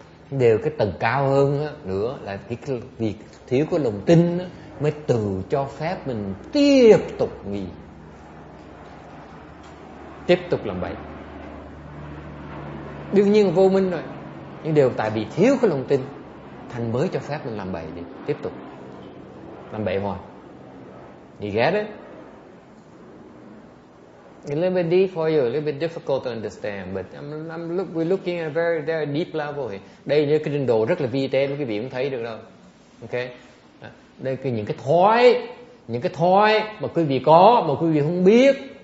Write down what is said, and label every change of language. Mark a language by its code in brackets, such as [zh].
[vi] Điều cái tầng cao hơn nữa là cái việc thiếu có lòng tin mới tự cho phép mình tiếp tục nghĩ, tiếp tục làm bậy. Đương nhiên là vô minh rồi, nhưng đều tại vì thiếu cái lòng tin thành mới cho phép mình làm bậy đi, tiếp tục làm bậy hoài. [en] You get it? A little bit deep for you, a little bit difficult to understand, but we're looking at a very deep level here. [vi] Đây như cái trình độ rất là vi tế, quý vị cũng thấy được đâu. Okay? Đây là những cái thói mà quý vị có mà quý vị không biết.